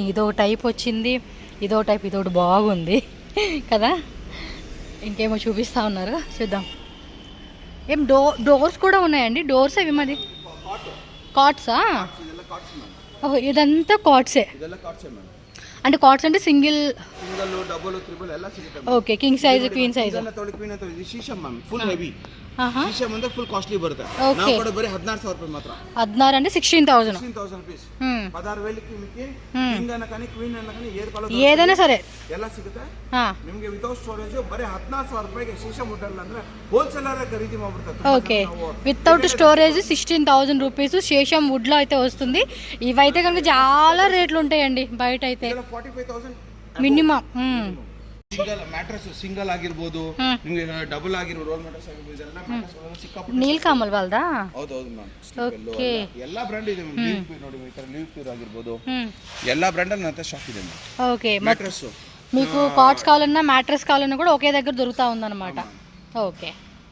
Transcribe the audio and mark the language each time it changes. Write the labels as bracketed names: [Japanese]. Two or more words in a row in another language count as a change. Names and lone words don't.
[Telugu] ఇదో టైప్ వచ్చింది, ఇదో టైప్, ఇదొకటి బాగుంది కదా. ఇంకేమో చూపిస్తా ఉన్నారు, చూద్దాం. ఏం డోర్స్ కూడా ఉన్నాయండి? డోర్స్ అవి మాది కాట్సా? ఓహో ఇదంతా కాట్సే. అంటే కాట్స్ అంటే సింగిల్, [English] double, triple [Kannada] ಎಲ್ಲ ಸಿಗುತ್ತೆ. [English] okay king size, queen size. [Kannada] ಕ್ವೀನ್ ಅಂತ ಇದು ಶೀಶಮ್ ಮ್ಯಾಮ್, [English] full heavy. [Kannada] ಶೀಶಮ್ ಅಂದ್ರೆ [English] full costly [Kannada] ಬರುತ್ತೆ. ನಾವು ಕೂಡ ಬರೀ 16,000 ರೂಪಾಯಿ ಮಾತ್ರ. 16 [Telugu] అంటే 16,000 rupees. 16,000కి మీకు కింగ్ అన్న కానీ క్వీన్ అన్న కానీ ఏదైనా సరే [Kannada] ಎಲ್ಲ ಸಿಗುತ್ತೆ ನಿಮಗೆ. [English] without storage [Kannada] ಬರೀ 14,000 ರೂಪಾಯಿಗೆ ಶೀಶಮ್ ವುಡ್ ಅಂದ್ರೆ ಹೋಲ್ಸೇಲರ್ ಖರೀದಿ ಮಾಡ್ಬಿಡ್ತಾರೆ. [English] okay without storage [Telugu] 16,000 రూపీస్ శేషం వుడ్లో అయితే వస్తుంది. ఇవైతే కనుక చాలా రేట్లు ఉంటాయండి బయట అయితే, 45,000 మినిమం. [English] single mattress single [Kannada] ಆಗಿರ್ಬೋದು, ನಿಮಗೆ ಡಬಲ್ ಆಗಿರ್ಬೋದು, [English] roll mattress [Kannada] ಆಗಿರ್ಬೋದು, ಇದೆಲ್ಲ ಮ್ಯಾಟ್ರೆಸ್ ಸಿಕ್ಕಾಪಟ್ಟೆ. ನೀಲಕಮಲ್ ವಾಲ್ದಾ? ಹೌದು ಮ್ಯಾಮ್. ಓಕೆ ಎಲ್ಲಾ ಬ್ರ್ಯಾಂಡ್ ಇದೆ ಮ್ಯಾಮ್. ಲಿವ್ ಪ್ಯೂರ್ ನೋಡಿ, ಈ ತರ ಲಿವ್ ಪ್ಯೂರ್ ಆಗಿರ್ಬೋದು, ಎಲ್ಲಾ ಬ್ರ್ಯಾಂಡ್ ಅಲ್ಲಿ ನನ್ನ ಸ್ಟಾಕ್ ಇದೆ ಮ್ಯಾಮ್. [Telugu] ఓకే [Kannada] ಮ್ಯಾಟ್ರೆಸ್ [Telugu] మీకు కాట్స్ కావాలన్నా మ్యాట్రెస్ కావాలన్నా కూడా ఒకే దగ్గర దొరుకుతా ఉందన్నమాట. ఓకే